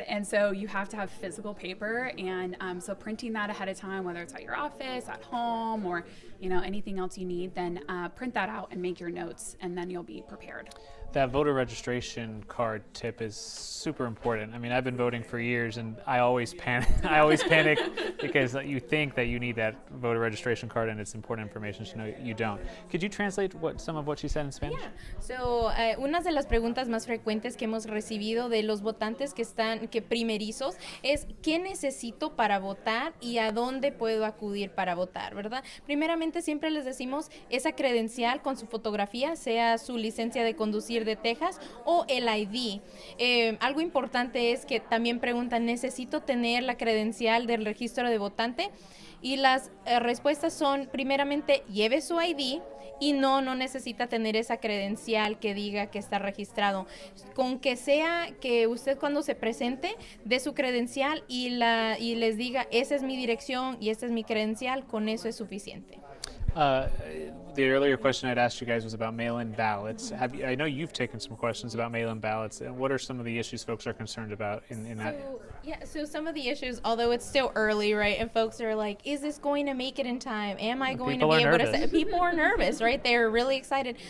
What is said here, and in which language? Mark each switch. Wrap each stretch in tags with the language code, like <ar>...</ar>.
<en>And so you have to have physical paper. And so printing that ahead of time, whether it's at your office, at home, or anything else you need, then print that out and make your notes, and then you'll be prepared. That voter registration card tip is super important. I mean, I've been voting for years, and I always panic. I always panic because you think that you need that voter registration card, and it's important information to know you don't. Could you translate some of what she said in Spanish? Yeah.</en> <es>So, una de las preguntas más frecuentes que hemos recibido de los votantes que primerizos es ¿qué necesito para votar y a dónde puedo acudir para votar, verdad? Primeramente siempre les decimos esa credencial con su fotografía, sea su licencia de conducir de Texas o el ID. Algo importante es que también preguntan, ¿necesito tener la credencial del registro de votante? Y las respuestas son, primeramente, lleve su ID, y no necesita tener esa credencial que diga que está registrado. Con que sea que usted cuando se presente dé su credencial y les diga, esa es mi dirección y esta es mi credencial, con eso es suficiente.</es> <en>The earlier question I'd asked you guys was about mail-in ballots. I know you've taken some questions about mail-in ballots. And what are some of the issues folks are concerned about in that? So some of the issues, although it's still early, right, and folks are like, is this going to make it in time? Am I going to be able to say? People are nervous, right? They're really excited.</en>